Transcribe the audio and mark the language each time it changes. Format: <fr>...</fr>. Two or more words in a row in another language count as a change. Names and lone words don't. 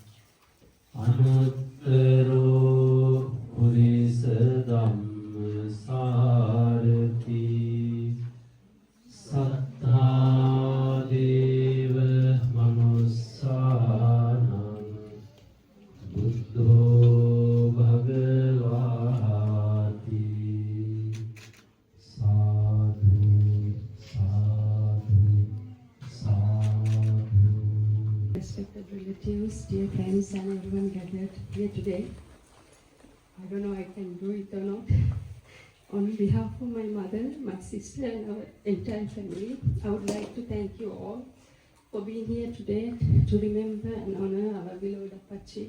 <pi>අනුත්තරෝ පුරිස ධම්මසාරති සත්තා දේව මනුස්සානං බුද්ධෝ භගවාති සාදු සාදු සාදු.</pi> <en>Respected relatives, dear friends, and everyone gathered here today. I don't know I can do it or not. On behalf of my mother, my sister, and our entire family, I would like to thank you all for being here today to remember and honor our beloved Apache.</en>